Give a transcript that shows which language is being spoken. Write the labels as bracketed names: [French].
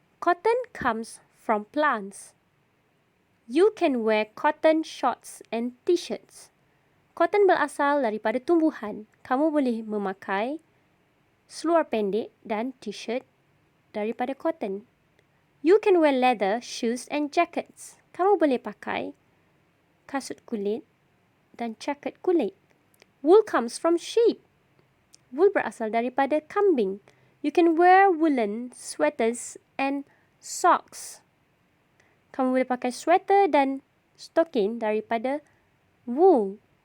[English] Cotton comes from plants. You can wear cotton shorts and t-shirts. [Malay] Cotton berasal daripada tumbuhan. Kamu boleh memakai seluar pendek dan t-shirt daripada cotton. [English] You can wear leather, shoes and jackets. [Malay] Kamu boleh pakai kasut kulit dan jaket kulit. [English] Wool comes from sheep. Wool [Malay] berasal daripada kambing. [English] You can wear woolen sweaters and socks. [Malay] Kamu boleh pakai sweater dan stokin daripada wool.